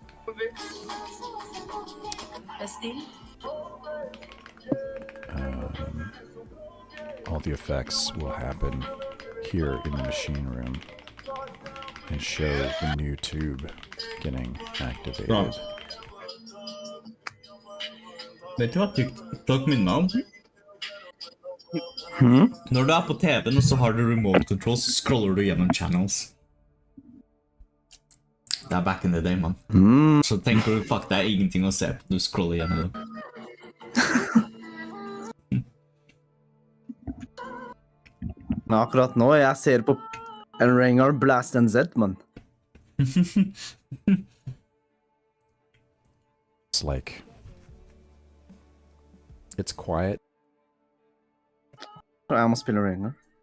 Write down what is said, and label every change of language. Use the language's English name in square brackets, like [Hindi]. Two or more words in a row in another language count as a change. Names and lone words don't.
[English] All the effects will happen here in the machine room and show the new tube getting activated. [Norwegian] Bra. Vet du hva TikTok minner om? Når du er på TV-en og så har du [English] remote control, [Norwegian] så scroller du gjennom channels. Det er [English] back in the day, [Norwegian] man. Så tenker du, fuck, det er ingenting å se. Du scroller gjennom det. Men akkurat nå, jeg ser på en Rengar Blast NZ, man. [English] It's like, it's quiet. [Norwegian] Jeg må spille Rengar.